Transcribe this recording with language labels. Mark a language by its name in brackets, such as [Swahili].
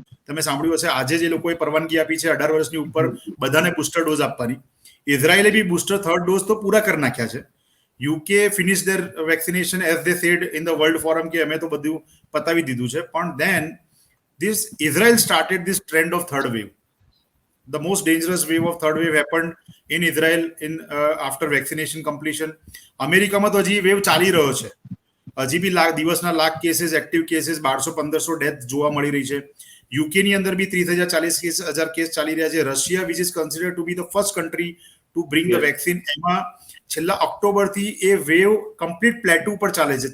[Gujarati] તમે સાંભળ્યું હશે, આજે જે લોકોએ પરવાનગી આપી છે 18 વર્ષની ઉપર બધાને બુસ્ટર ડોઝ આપવાની. ઇઝરાયલે બી બુસ્ટર થર્ડ ડોઝ તો પૂરા કરી નાખ્યા છે. [English] UK finish their vaccination as they said in the world forum [Gujarati] કે અમે તો બધું પતાવી દીધું છે. [English] પણ then this Israel started this trend of third wave. The most dangerous wave of third wave happened in Israel after vaccination completion. [Gujarati] અમેરિકામાં તો હજી વેવ ચાલી રહ્યો છે. હજી બી દિવસના lakh cases, active cases, 1200-1500 death જોવા મળી રહી છે. યુકેની અંદર બી 30,000-40,000 કેસ ચાલી રહ્યા છે. Russia, [English] which is considered to be the first country to bring the vaccine, [Gujarati] એમાં છેલ્લા ઓક્ટોબરથી એ વેવ કમ્પ્લીટ પ્લેટુ પર ચાલે છે.